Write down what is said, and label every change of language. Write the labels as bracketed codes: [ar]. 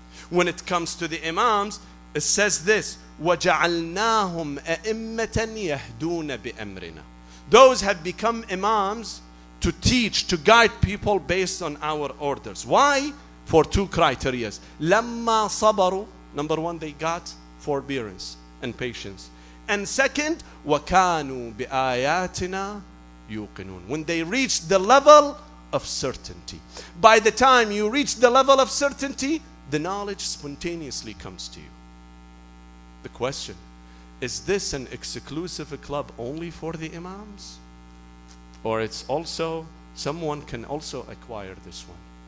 [en] When it comes to the Imams, it says this, [ar] وَجَعَلْنَاهُمْ أَئِمَّةً يَهْدُونَ بِأَمْرِنَا. [en] Those have become Imams to teach, to guide people based on our orders. Why? For two criteria. [ar] لَمَّا صَبَرُوا. [en] Number one, they got forbearance and patience. And second, [ar] وَكَانُوا بِآيَاتِنَا يُوقِنُونَ. [en] When they reach the level of certainty. By the time you reach the level of certainty, the knowledge spontaneously comes to you. The question, is this an exclusive club only for the Imams? Or it's also, someone can also acquire this one?